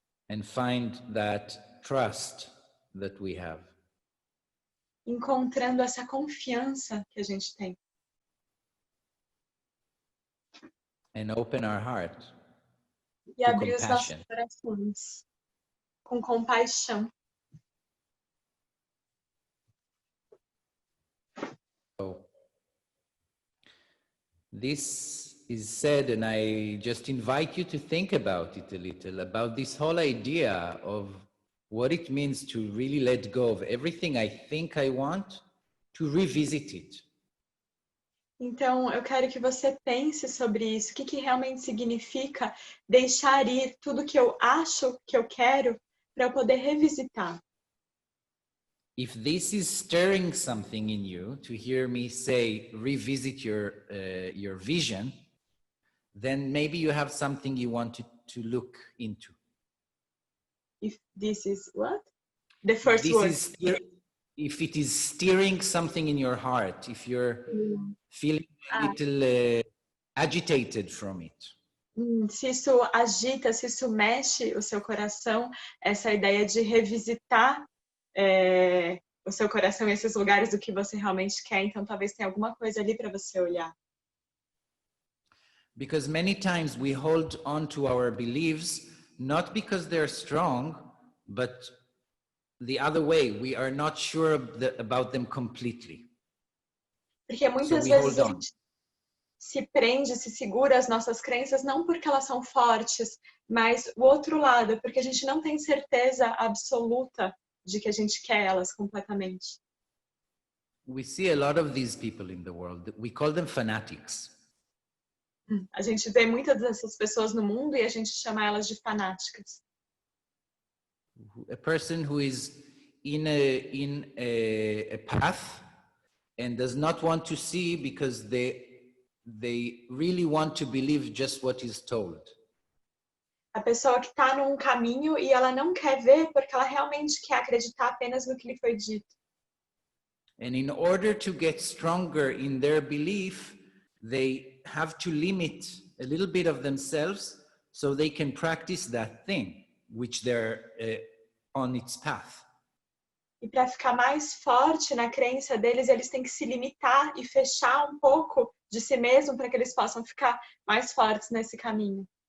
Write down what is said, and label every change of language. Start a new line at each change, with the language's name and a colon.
English: And find that trust that we have.
Portuguese: Encontrando essa confiança que a gente tem.
English: And open our heart
Portuguese: E
English: to
Portuguese: abrir os nossos
English: compassion.
Portuguese: corações com compaixão.
English: So, this is said, and I just invite you to think about it a little, about this whole idea of what it means to really let go of everything I think I want, to revisit it.
Portuguese: Então, eu quero que você pense sobre isso. O que realmente significa deixar ir tudo que eu acho que eu quero para eu poder revisitar.
English: If this is stirring something in you, to hear me say, revisit your vision, then maybe you have something you want to look into. If this is what? The first word. If it is stirring something in your heart, if you're feeling a little agitated from it.
Portuguese: Se isso agita, se isso mexe o seu coração, essa ideia de revisitar o seu coração, esses lugares do que você realmente quer, então talvez tenha alguma coisa ali para você olhar.
English: Because many times we hold on to our beliefs, not because they're strong, but the other way, we are not sure about them completely.
Portuguese: Porque muitas vezes a gente se prende, se segura às nossas crenças, não porque elas são fortes, mas o outro lado, porque a gente não tem certeza absoluta de que a gente quer elas completamente.
English: We see a lot of these people in the world. We call them fanatics.
Portuguese: A gente vê muitas dessas pessoas no mundo e a gente chama elas de fanáticas.
English: A person who is in a path and does not want to see because they really want to believe just what is told.
Portuguese: A pessoa que está num caminho e ela não quer ver porque ela realmente quer acreditar apenas no que lhe foi dito.
English: And in order to get stronger in their belief, they have to limit a little bit of themselves so they can practice that thing which they're on its path.
Portuguese: E para ficar mais forte na crença deles, eles têm que se limitar e fechar um pouco de si mesmo para que eles possam ficar mais fortes nesse caminho.